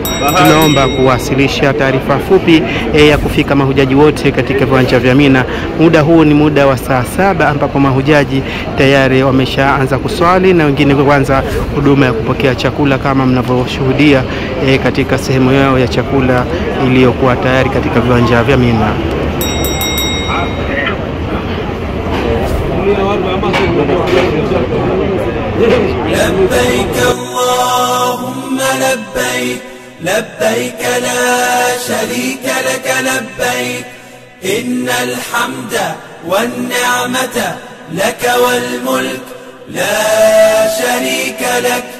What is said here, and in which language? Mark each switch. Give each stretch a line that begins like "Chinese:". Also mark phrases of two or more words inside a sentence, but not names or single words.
Swahili: Tunaomba kuwasilisha taarifa fupi ya kufika mahujaji wote katika viwanja vya Mina. Muda huu ni muda wa saa 7 ambapo mahujaji tayari wameshaanza kuswali na wengine kuanza huduma ya kupokea chakula kama mnavyoshuhudia katika sehemu yao ya chakula iliyokuwa tayari katika viwanja vya Mina.
Arabic: لبيك اللهم لبيك لبيك لا شريك لك لبيك إن الحمد والنعمة لك والملك لا شريك لك.